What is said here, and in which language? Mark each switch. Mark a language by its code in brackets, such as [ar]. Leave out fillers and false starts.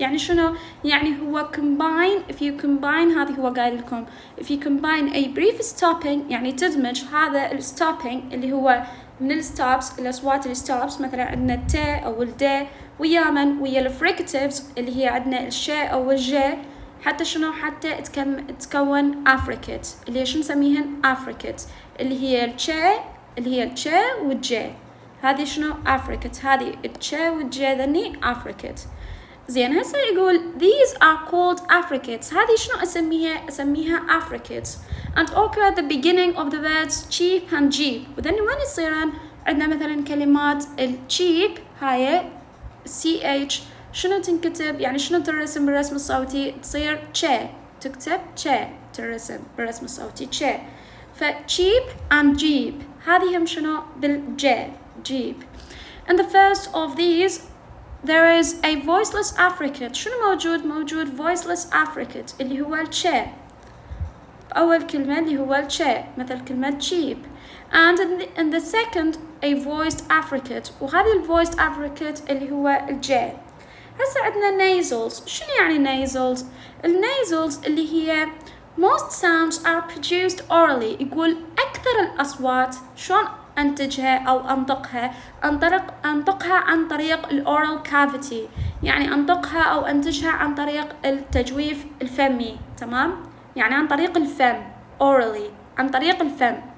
[ar] يعني شنو؟ يعني هو combine، if you combine، هذه هو قايل لكم [en] if you combine a brief stopping، [ar] يعني تدمج هذا الستوبينج اللي هو من الستوبس، الاصوات الستوبس، مثلا عندنا التي او الدي ويا ويا الفريكاتيفز اللي هي عندنا الشي او الجي، حتى شنو؟ حتى تكون افريكت، اللي هي شو نسميهن؟ افريكت، اللي هي التشي والجي. هذه شنو؟ أفريكت. هذه التشي والجي ذني أفريكت. زين هسه يقول [en] these are called Africats. [ar] هذه شنو أسميها [en] Africats and occur at the beginning of the words cheap and jeep. [ar] وذني وين يصيرن؟ عندنا مثلا كلمات الcheap هاي CH شنو تنكتب؟ يعني شنو ترسم بالرسم الصوتي؟ تصير تشي، تكتب تشي ترسم بالرسم الصوتي تشي. ف [en] cheap and jeep [ar] هذه هم شنو؟ بالجي jeep. [en] And the first of these there is a voiceless affricate. [ar] شنو موجود voiceless affricate اللي هو التشي. أول كلمة اللي هو التشي مثل كلمة cheap. [en] And in the second a voiced affricate، [ar] وهذه الvoiced affricate اللي هو الجي. هسه عندنا nasals. شنو يعني [en] nasals؟ [ar] النازلز اللي هي [en] most sounds are produced orally. [ar] يقول أكثر الأصوات شلون أنتجها أو أنطقها؟ أنطقها عن طريق الأورال كافيتي، يعني أنطقها أو أنتجها عن طريق التجويف الفمي، تمام؟ يعني عن طريق الفم orally، عن طريق الفم.